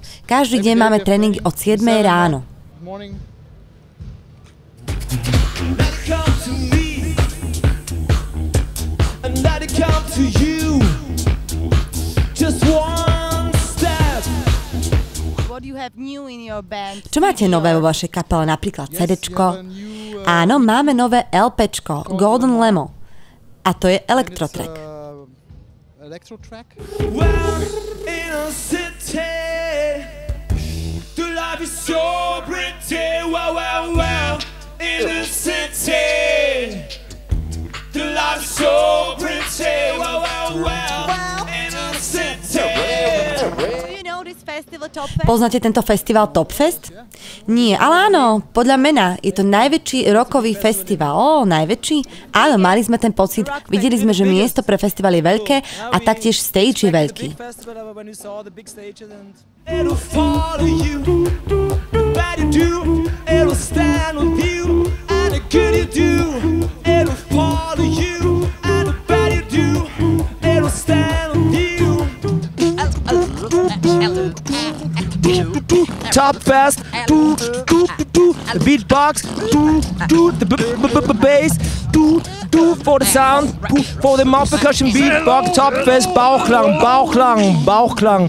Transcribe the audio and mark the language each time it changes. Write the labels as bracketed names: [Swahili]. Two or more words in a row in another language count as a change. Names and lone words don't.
[Slovak] Každý deň máme tréningy od 7 ráno. Čo máte nové vo vašej kapele? Napríklad CDčko? Áno, máme nové LPčko, Golden Lemo. A to je Electrotrack. [English] Well, in a city, the life is so pretty. Well, well, well, in a city, the life is so pretty. Well, well, well, in a city. [Slovak] Poznáte tento festival Topfest? Nie, ale áno, podľa mena je to najväčší rockový festival. Najväčší? Áno, mali sme ten pocit, videli sme, že miesto pre festival je veľké a taktiež stage je veľký. [English] It'll follow you, bad you do, it'll stand with you, and the good you do, it'll follow you, and the bad you do, it'll stand with you. Topfest, the beatbox, the bass, for the sound, for the mouth percussion beatbox, Topfest, Bauchklang, Bauchklang, Bauchklang.